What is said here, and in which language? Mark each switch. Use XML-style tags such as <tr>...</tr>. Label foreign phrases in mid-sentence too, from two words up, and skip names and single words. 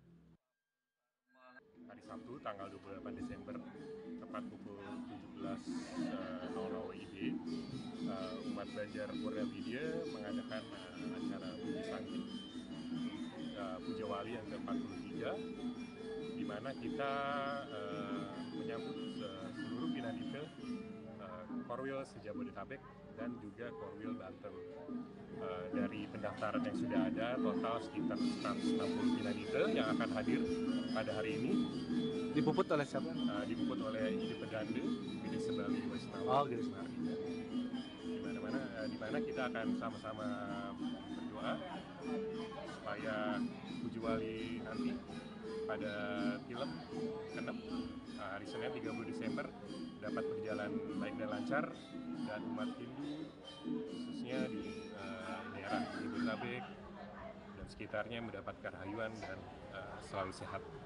<id>Hari Sabtu tanggal 28 Desember tepat pukul 17.00 WIB, umat Banjar Purna Widya mengadakan acara Puji Santi Pujawali yang ke-43, di mana kita menyambut seluruh pinandita Korwil Sejabodetabek dan juga Korwil Banten. Dari pendaftaran yang sudah ada, total sekitar 160 pinandita yang akan hadir pada hari ini. Dipuput oleh siapa? Dipuput oleh Ide Pedande, Gede Sebali Waisnawa. Gede Sebali. Di mana kita akan sama-sama berdoa supaya Pujawali nanti pada film ke-6 hari Senin 30 Desember dapat berjalan baik dan lancar, dan umat Hindu khususnya di daerah Jabodetabek dan sekitarnya mendapatkan rahayuan dan selalu sehat.</id>